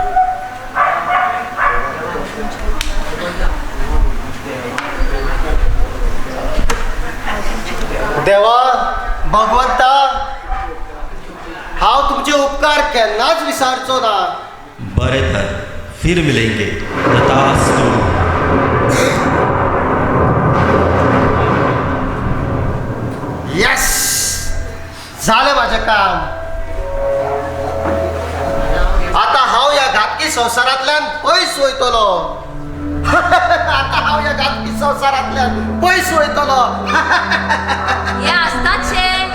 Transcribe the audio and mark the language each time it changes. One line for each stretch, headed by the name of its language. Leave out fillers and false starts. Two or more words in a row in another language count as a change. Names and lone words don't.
Konkani: देवा भगवंता, हांव तुमचे उपकार केन्नाच विसरचो ना. बरें तर,
Hindi: फिर मिलेंगे. तथास्तु.
Konkani: येस, झालें म्हाजें काम. आतां हांव ह्या घातकी संवसारांतल्यान पयस वयतलो.
Marathi: हे असतात शे.